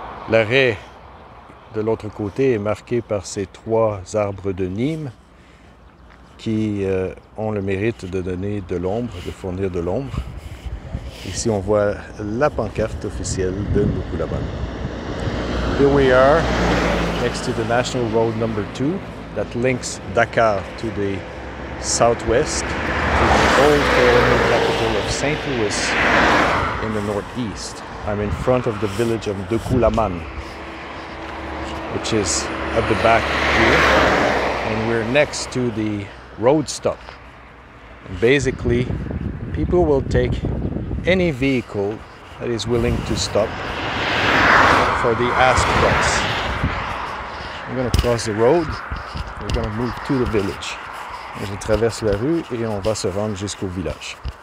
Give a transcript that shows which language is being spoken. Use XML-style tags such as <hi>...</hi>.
<fr>L'arrêt de l'autre côté est marqué par ces 3 arbres de Nîmes qui ont le mérite de donner de l'ombre, de fournir de l'ombre. Ici, on voit la pancarte officielle de Ndoukoulaman.</fr> <en>Here we are next to the National Road number 2 that links Dakar to the southwest, to the old colonial capital of St. Louis in the northeast. I'm in front of the village of Ndoukoulaman, which is at the back here, and we're next to the road stop. And basically, people will take any vehicle that is willing to stop for the ask price. We're going to cross the road, we're going to move to the village.</en> <fr>Je traverse la rue et on va se rendre jusqu'au village.</fr>